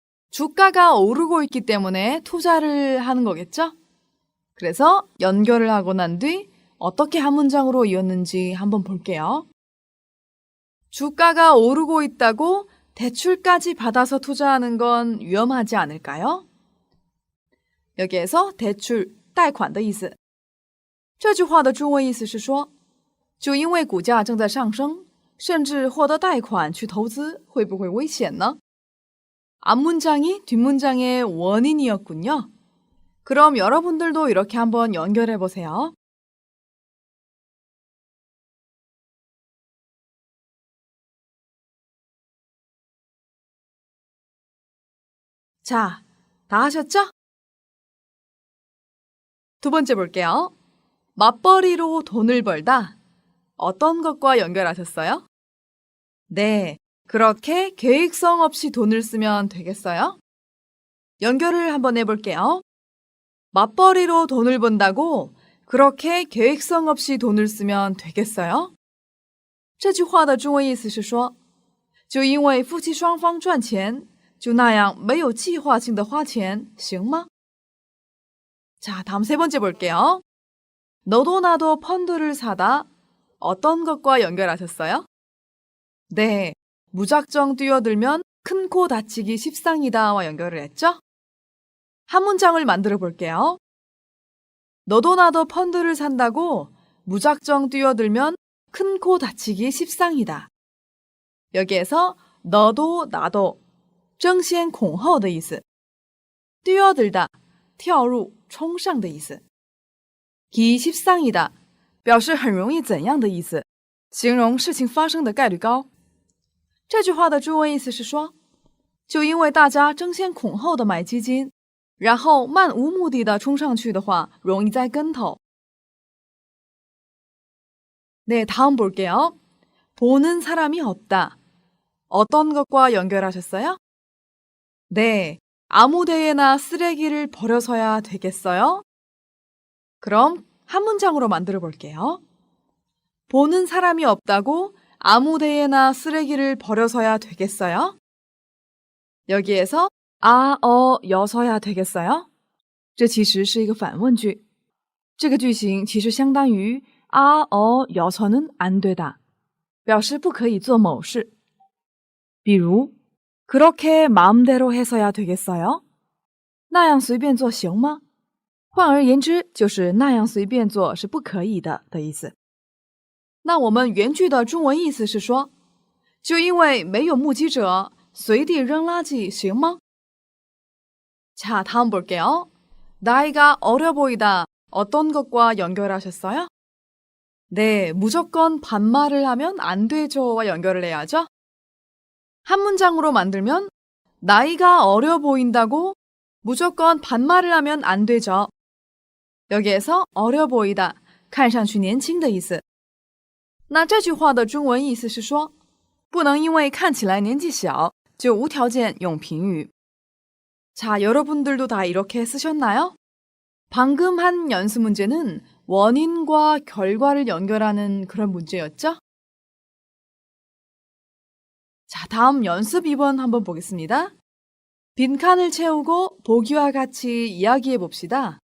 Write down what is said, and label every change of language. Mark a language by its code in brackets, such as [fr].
[ko] 주가가 오르고 있기 때문에 투자를 하는 거겠죠? 그래서 연결을 하고 난 뒤 어떻게 한 문장으로 이었는지 한번 볼게요. 주가가 오르고 있다고 대출까지 받아서 투자하는 건 위험하지 않을까요? 여기에서 대출, [zh] 贷款的意思。这句话的中文意思是说，就因为股价正在上升，甚至获得贷款去投资，会不会危险呢？ [ko] 앞문장이 뒷문장의 원인이었군요. 그럼 여러분들도 이렇게 한번 연결해 보세요. 자, 다 하셨죠? 두 번째 볼게요. 맞벌이로 돈을 벌다. 어떤 것과 연결하셨어요? 네, 그렇게 계획성 없이 돈을 쓰면 되겠어요? 연결을 한번 해볼게요. 맞벌이로 돈을 번다고 그렇게 계획성 없이 돈을 쓰면 되겠어요? [zh] 这句话的中文意思是说，就因为夫妻双方赚钱，就那样没有计划性的花钱，行吗？ [ko] 자, 다음 세 번째 볼게요. 너도 나도 펀드를 사다. 어떤 것과 연결하셨어요? 네, 무작정 뛰어들면 큰 코 다치기 십상이다와 연결을 했죠? 한 문장을 만들어 볼게요. 너도 나도 펀드를 산다고 무작정 뛰어들면 큰 코 다치기 십상이다. 여기에서 너도 나도 [zh] 争先恐后的意思 뛰어들다 跳入冲上的意思 기 십상이다 表示很容易怎样的意思形容事情发生的概率高这句话的中文意思是说就因为大家争先恐后的买基金然后漫无目的的冲上去的话容易栽跟头 [ko] 네, 다음 볼게요. 보는 사람이 없다. 어떤 것과 연결하셨어요? 네, 아무 데에나 쓰레기를 버려서야 되겠어요? 그럼 한 문장으로 만들어 볼게요. 보는 사람이 없다고 아무 데에나 쓰레기를 버려서야 되겠어요? 여기에서 여서야 되겠어요? [zh] 这其实是一个反问句。这个句型其实相当于여서는 안 되다，表示不可以做某事。比如 [ko] 그렇게 마음대로 해서야 되겠어요? [zh] 那样随便做行吗？换而言之，就是那样随便做是不可以的意思。那我们原句的中文意思是说，就因为没有目击者，随地扔垃圾行吗？ [ko] 자, 다음 볼게요. 나이가 어려 보이다. 어떤 것과 연결하셨어요? 네, 무조건 반말을 하면 안 되죠와 연결을 해야죠. 한 문장으로 만들면 나이가 어려 보인다고 무조건 반말을 하면 안 되죠. 여기에서 어려 보이다, [zh] 看上去年轻的意思。那这句话的中文意思是说，不能因为看起来年纪小就无条件用评语。 [ko] 자, 여러분들도 다 이렇게 쓰셨나요? 방금 한 연습 문제는 원인과 결과를 연결하는 그런 문제였죠? 자, 다음 연습 2번 한번 보겠습니다. 빈칸을 채우고 보기와 같이 이야기해 봅시다.